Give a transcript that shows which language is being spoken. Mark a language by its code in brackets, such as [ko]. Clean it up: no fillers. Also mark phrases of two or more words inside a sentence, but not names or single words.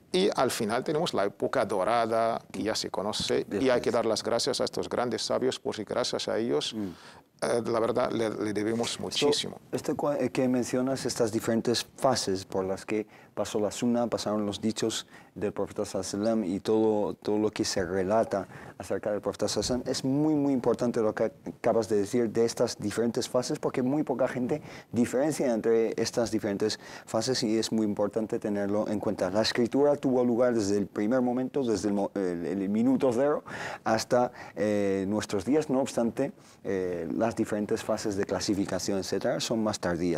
[es] Y al final tenemos la época dorada, que ya se conoce, y hay que dar las gracias a estos grandes sabios, porque gracias a ellos, la verdad, le debemos muchísimo. Esto que mencionas, estas diferentes fases por las que pasó la sunna, pasaron los dichos del profeta [ar] صلى الله عليه وسلم [es] y todo lo que se relata acerca del profeta [ar] صلى الله عليه وسلم, [es] es muy, muy importante lo que acabas de decir de estas diferentes fases, porque muy poca gente diferencia entre estas diferentes fases y es muy importante tenerlo en cuenta. La escritura tuvo lugar desde el primer momento, desde el minuto cero hasta nuestros días, no obstante, las diferentes fases de clasificación, etcétera, son más tardías.